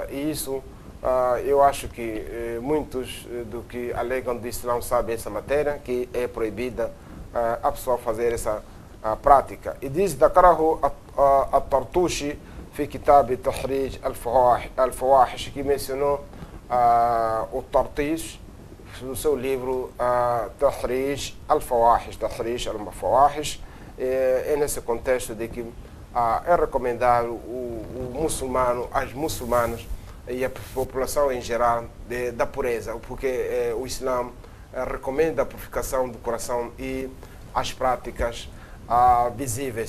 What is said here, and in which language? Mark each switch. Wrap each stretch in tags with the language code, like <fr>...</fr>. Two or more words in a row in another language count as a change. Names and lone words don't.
<pt>E isso eu acho que muitos do que alegam do Islã sabem essa matéria, que é proibida a pessoa fazer essa prática. E diz</pt> <ar>ذكره الطرطوشي في كتاب تحريج الفواحش,</ar> <pt>que mencionou o Tartish no seu livro تحريج الفواحش. É nesse contexto de que é recomendado o muçulmano, as muçulmanas e a população em geral da pureza, porque o Islã recomenda a purificação do coração e as práticas visíveis.</pt>